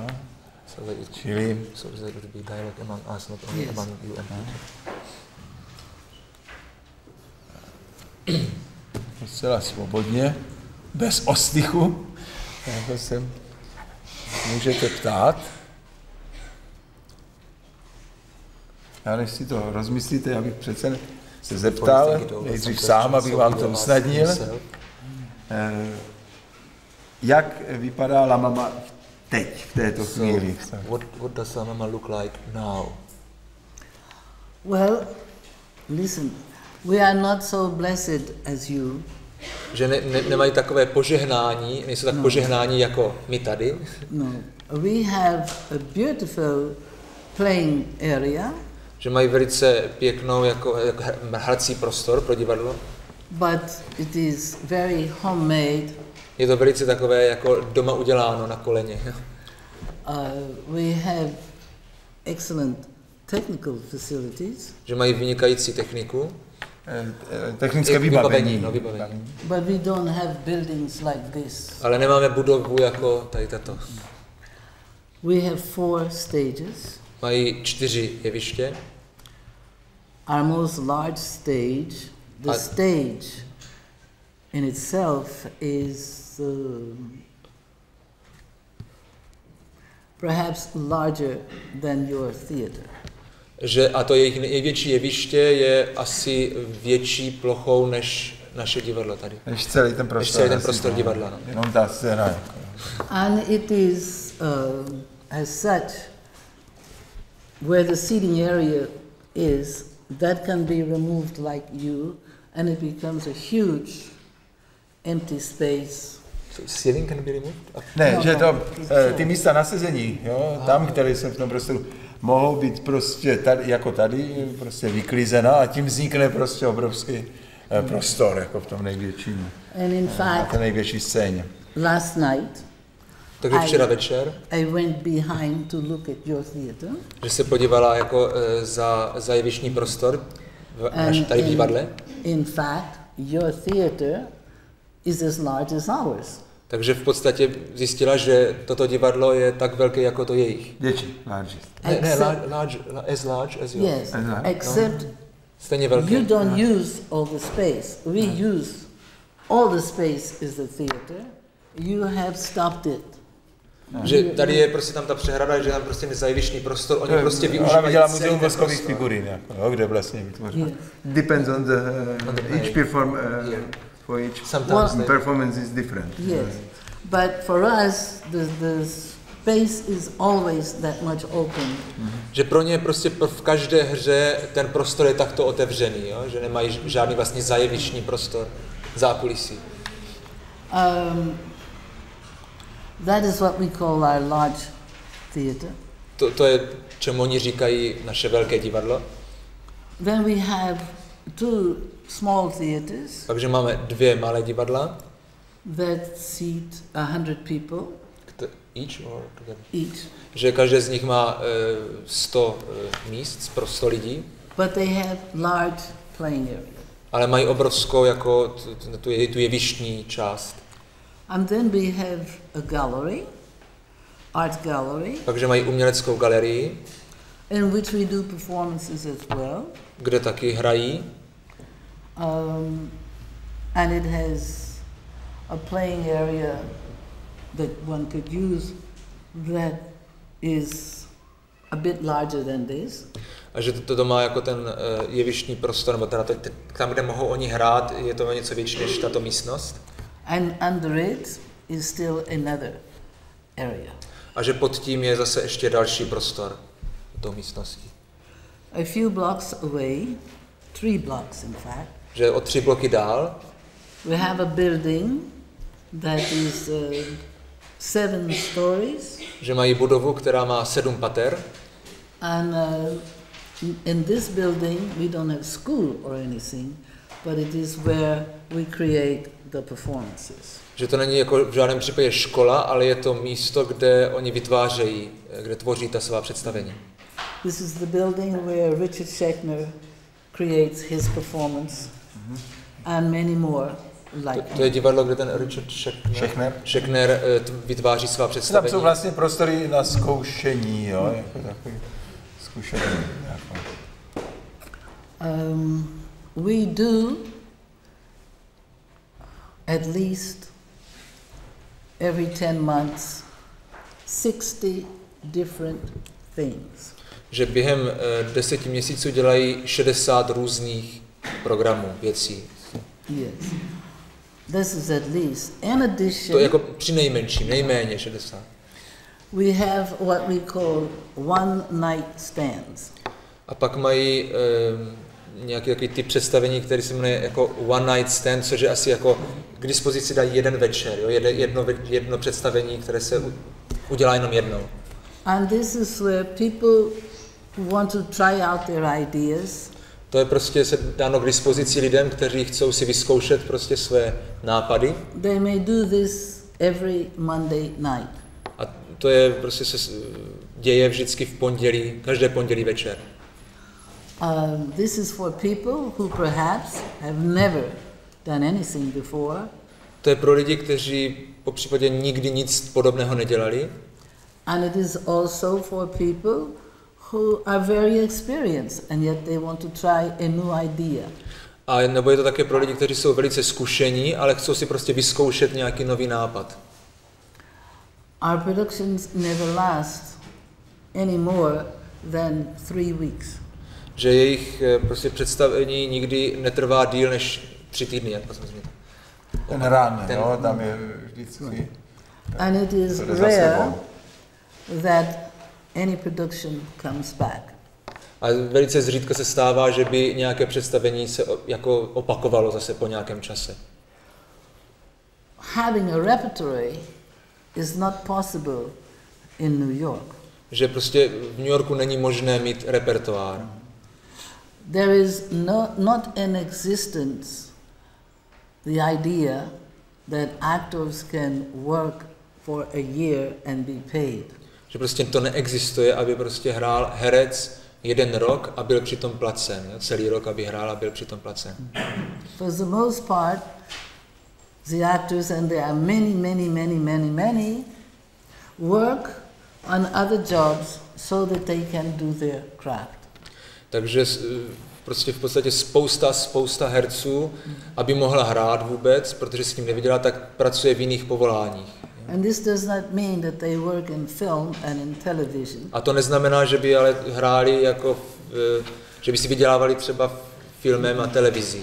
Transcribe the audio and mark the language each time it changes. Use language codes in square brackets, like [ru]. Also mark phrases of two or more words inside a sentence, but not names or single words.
[cs] Čili docela svobodně, bez ostychu, jako se můžete ptát. Já než si to rozmyslíte, já bych přece se zeptal, nejdřív sám, abych vám to usnadnil. Jak vypadá La Mama teď, v této chvíli? [en] What does La Mama look like now? Well, listen, we are not so blessed as you. [cs] Že nemají takové požehnání, nejsou tak požehnání jako my tady. [en] No, we have a beautiful playing area. [cs] Že mají velice pěknou jako hrací prostor pro divadlo. [en] But it is very homemade. [cs] Je to velice takové jako doma uděláno na koleně. [en] We have excellent technical facilities. [cs] Že mají vynikající techniku. Technické vybavení. [en] But we don't have buildings like this. [cs] Ale nemáme budovu jako tady tato. [en] We have 4 stages. [cs] Mají 4 jeviště. [en] Our most large stage, the stage in itself is perhaps larger than your theater. [cs] Že, a to jejich největší jeviště je asi větší plochou než naše divadlo tady. Než celý ten prostor divadla. No. Jenom ta scéna. [en] And it is as such, where the seating area is, that can be removed like you, and it becomes a huge empty space. So ceiling can be removed? [cs] Ne, no, že to, ty místa na sezení, jo, tam, které jsou v tom prostoru, mohou být prostě tady, jako tady, prostě vyklizena a tím vznikne prostě obrovský prostor, jako v tom největším, [en] and in fact, [cs] na největší scéně. [en] Last night, [cs] takže včera večer, [en] I went behind to look at your theater. [cs] Že se podívala jako za jevištní prostor tady v divadle. [en] In fact, your theater is as large as ours. [cs] Takže v podstatě zjistila, že toto divadlo je tak velké jako to jejich. Větší, [en] large. As large as yours. Yes, except [cs] stejně velké. [en] You don't use all the space. We use all the space is the theater. You have stopped it. [cs] Že tady je prostě tam ta přehrada, že tam prostě nezajevištní prostor, oni prostě využívají. Ona dělá muzeum voskových figurín, jako, kde vlastně vytvoří. [en] Depends on each for each performance is different. Yes, but for us the space is always that much open. [cs] Že pro ně prostě v každé hře ten prostor je takto otevřený, jo? Že nemají žádný vlastně zajevištní prostor, zákulisí. [en] That is what we call our large theater. [cs] To je, čemu oni říkají naše velké divadlo. [en] Then we have 2 small theaters. [cs] Takže máme 2 malé divadla. [en] That seat 100 people. Each or together? Each. [cs] Že každé z nich má 100 míst pro 100 lidí. [en] But they have large playing area. [cs] Ale mají obrovskou jako tu jevištní část. [en] And then we have a gallery, art gallery. [cs] Takže mají uměleckou galerii, [en] in which we do performances as well. [cs] Kde taky hrají. [en] And it has a playing area that one could use that is a bit larger than this. [cs] A že to má jako ten jevištní prostor, nebo teda tam, kde mohou oni hrát, je to něco větší než tato místnost. [en] And under it is still another area. [cs] A že pod tím je zase ještě další prostor do místnosti. [en] A few blocks away, 3 blocks in fact. [cs] Že o 3 bloky dál. [en] We have a building that is 7 stories. [cs] Že mají budovu, která má 7 pater. [en] And in this building we don't have school or anything, but it is where we create the performances. [cs] Že to není jako v žádném případě škola, ale je to místo, kde oni vytvářejí, kde tvoří ta svá představení. [en] This is the building where Richard Schechner creates his performance and many more like [cs] to je divadlo, kde ten Richard Schechner vytváří svá představení. Tam jsou vlastně prostory na zkoušení, jo, jako takový zkušení. [en] We do at least every 10 months 60 different things. [cs] Že během 10 měsíců dělají 60 různých programů, věcí. [en] Yes. This is at least. In addition, [cs] to je jako při nejmenším, nejméně 60. [en] We have what we call one night stands. [cs] A pak mají nějaký takový typ představení, který se jmenuje jako [en] one night stand, [cs] což je asi jako k dispozici dají jeden večer, jo? Jedno představení, které se udělá jenom jednou. [en] And this is where people who want to try out their ideas. [cs] To je prostě se dáno k dispozici lidem, kteří chcou si vyzkoušet prostě své nápady. [en] They may do this every Monday night. [cs] A to je prostě se děje vždycky v pondělí, každé pondělí večer. [en] This is for people who perhaps have never done anything before. [cs] To je pro lidi, kteří popřípadě nikdy nic podobného nedělali. [en] And it is also for people who are very experienced and yet they want to try a new idea. [cs] A nebo je to také pro lidi, kteří jsou velice zkušení, ale chcou si prostě vyzkoušet nějaký nový nápad. [en] Our productions never last any more than 3 weeks. [cs] Že jejich prostě představení nikdy netrvá díl než 3 týdny, jak jsem zmínil. Ten rán, jo, tam je vždycky. [en] And it is rare that any production comes back. [cs] A velice zřídka se stává, že by nějaké představení se jako opakovalo zase po nějakém čase. [en] Having a repertory is not possible in New York. [cs] Že prostě v New Yorku není možné mít repertoár. [en] There is not in existence the idea that actors can work for a year and be paid. [cs] Že prostě to neexistuje, aby prostě hrál herec 1 rok a byl přitom placen. Celý rok, aby hrál a byl přitom placen. [en] For the most part, the actors, and there are many, work on other jobs so that they can do their craft. [cs] Takže prostě v podstatě spousta herců, aby mohla hrát vůbec, protože s tím nevydělá, tak pracuje v jiných povoláních. [en] And this does not mean that they work in film and in television. [cs] A to neznamená, že by ale hráli jako, že by si vydělávali třeba filmem a televizí.